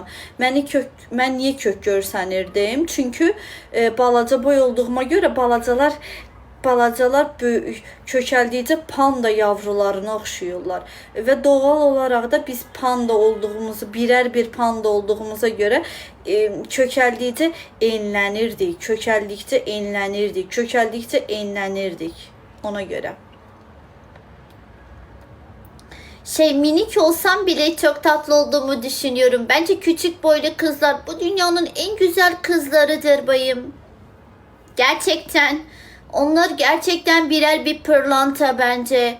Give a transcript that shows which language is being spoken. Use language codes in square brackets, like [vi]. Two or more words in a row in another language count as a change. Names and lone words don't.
[az] Mən niyə kök görsənirdim? Çünki balaca boy olduğuma görə balacalar kökəldikcə panda yavrularına oxşuyurlar. Və doğal olaraq da biz panda olduğumuzu, birər bir panda olduğumuza görə kökəldikcə enlənirdik. Kökəldikcə enlənirdik. Ona göre. [tr] Minik olsam bile çok tatlı olduğumu düşünüyorum. Bence küçük boylu kızlar bu dünyanın en güzel kızlarıdır bayım. Gerçekten. Onlar gerçekten birer bir pırlanta bence.